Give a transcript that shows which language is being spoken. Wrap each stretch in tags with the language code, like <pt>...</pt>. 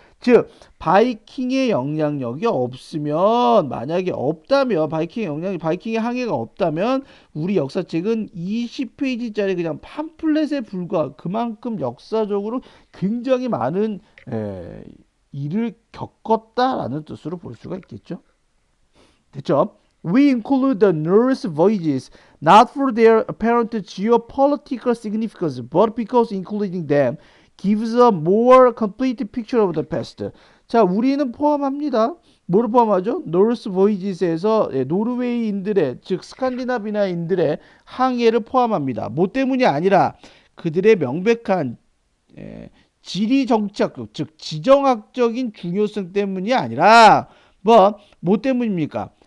<ko>즉 바이킹의 영향력이 없으면, 만약에 없다면, 바이킹의 항해가 없다면 우리 역사책은 20페이지짜리 그냥 팜플렛에 불과, 그만큼 역사적으로 굉장히 많은 일을 겪었다라는 뜻으로 볼 수가 있겠죠. 됐죠?</ko> <en>We include the Norse voyages not for their apparent geopolitical significance, but because including them gives a more complete picture of the past. 자,</en> <ko>우리는 포함합니다. 뭐를 포함하죠? 노르스 보이지스에서 노르웨이인들의 즉 스칸디나비아인들의 항해를 포함합니다. 뭐 때문이 아니라 그들의 명백한 지리 정치학적 즉 지정학적인 중요성 때문이 아니라 뭐 때문입니까?</ko>